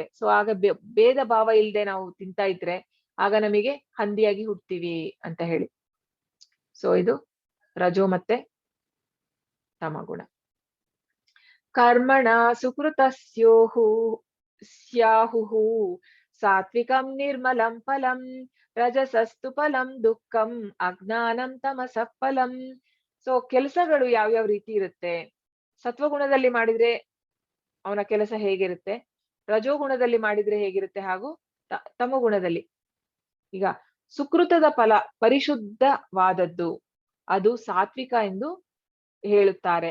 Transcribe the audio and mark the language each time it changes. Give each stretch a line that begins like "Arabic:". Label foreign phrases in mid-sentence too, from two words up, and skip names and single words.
Kannada: ಸೊ ಆಗ ಭೇದ ಭಾವ ಇಲ್ಲದೆ ನಾವು ತಿಂತಾ ಇದ್ರೆ ಆಗ ನಮಗೆ ಹಂದಿಯಾಗಿ ಹುಡ್ತೀವಿ ಅಂತ ಹೇಳಿ. ಸೊ ಇದು ರಜೋ ಮತ್ತೆ ತಮಗುಣ.
Sanskrit: ಕರ್ಮಣ ಸ್ಯಾಹುಹು ಸಾತ್ವಿಕಂ ನಿರ್ಮಲಂ ಫಲಂ ರಜಸಸ್ತು ಫಲಂ ದುಃಖಂ ಅಜ್ಞಾನಂ ತಮಸಃ ಫಲಂ.
Kannada: ಸೊ ಕೆಲಸಗಳು ಯಾವ್ಯಾವ ರೀತಿ ಇರುತ್ತೆ, ಸತ್ವಗುಣದಲ್ಲಿ ಮಾಡಿದ್ರೆ ಅವನ ಕೆಲಸ ಹೇಗಿರುತ್ತೆ, ರಜೋಗುಣದಲ್ಲಿ ಮಾಡಿದ್ರೆ ಹೇಗಿರುತ್ತೆ, ಹಾಗೂ ತಮಗುಣದಲ್ಲಿ. ಈಗ ಸುಕೃತದ ಫಲ ಪರಿಶುದ್ಧವಾದದ್ದು, ಅದು ಸಾತ್ವಿಕ ಎಂದು ಹೇಳುತ್ತಾರೆ.